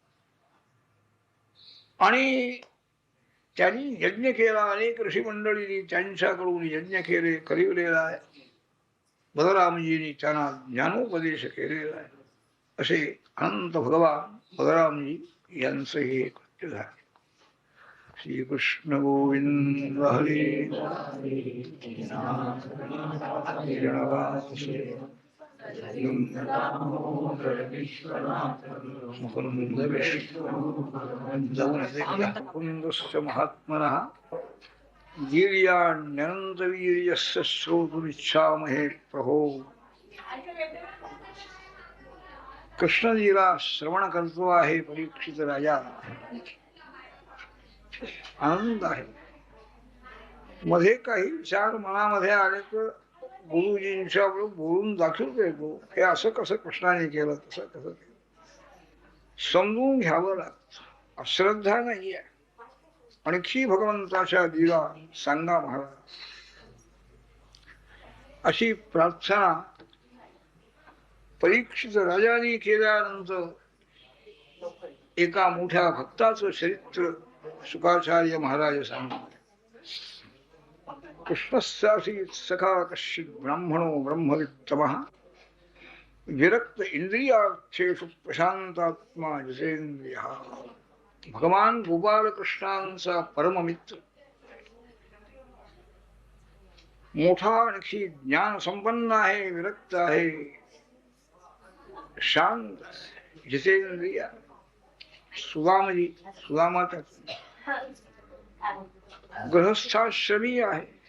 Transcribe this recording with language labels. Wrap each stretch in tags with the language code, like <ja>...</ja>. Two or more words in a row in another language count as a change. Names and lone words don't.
<mr>आणि त्यांनी यज्ञ केला. अनेक ऋषी मंडळींनी त्यांच्याकडून यज्ञ करिवलेला आहे. बलरामजींनी त्यांना ज्ञानोपदेश केलेला आहे. असे अनंत भगवान बलरामजी यांचं हे कृत्य झाले.</mr> <sa>श्रीकृष्ण गोविंद हरे मुकुंदस्य महात्मनः वीर्याण्यनन्तवीर्यस्य श्रोतुमिच्छामहे प्रभो.</sa> <mr>कृष्णलीला श्रवण करतो आहे परीक्षित राजा. आनंद आहे. मध्ये काही विचार मनामध्ये आले तर गुरुजींच्या बोलून दाखवतो येतो, हे असं कसं कृष्णाने केलं, तसं कसं केलं समजून घ्यावं लागतं. अश्रद्धा नाहीये. आणखी भगवंताच्या लीला सांगा महाराज, अशी प्रार्थना परीक्षित राजाने केल्यानंतर एका मोठ्या भक्ताचं चरित्र शुकाचार्य महाराज सांगतात.</mr> <sa>कृष्णस्यासी सखा कश्चित ब्राह्मणो ब्रह्मवित्तमः विरक्त इंद्रियार्थेषु प्रशांतात्मा जितेंद्रियः.</sa> <mr>भगवान गोपाल कृष्णांचा परममित्र, मोठा आणखी ज्ञान संपन्न आहे, विरक्त आहे, शांत, जितेंद्रिय. सुदामजी, सुदामाचा गृहस्थाश्रमी आहे.</mr>